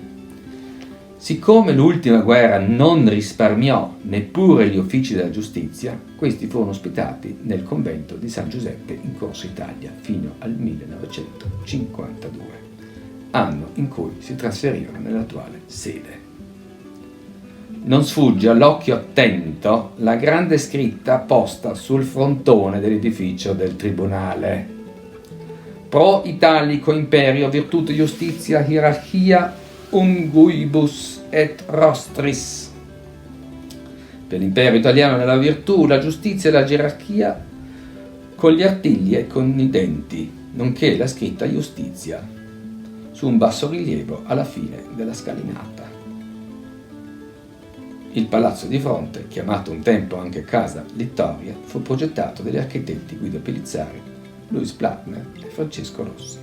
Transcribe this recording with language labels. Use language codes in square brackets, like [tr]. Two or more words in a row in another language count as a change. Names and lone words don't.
[it] Siccome l'ultima guerra non risparmiò neppure gli uffici della giustizia, questi furono ospitati nel convento di San Giuseppe in Corso Italia fino al 1952, anno in cui si trasferirono nell'attuale sede. Non sfugge all'occhio attento la grande scritta posta sul frontone dell'edificio del tribunale: [la] Pro Italico Imperio Virtute Justitia Hierarchia Unguibus et Rostris. [it] Per l'impero italiano nella virtù, la giustizia e la gerarchia con gli artigli e con i denti, nonché la scritta Giustizia su un bassorilievo alla fine della scalinata. Il palazzo di fronte, chiamato un tempo anche Casa Littoria, fu progettato dagli architetti Guido Pellizzari, Louis Plattner e Francesco Rossi.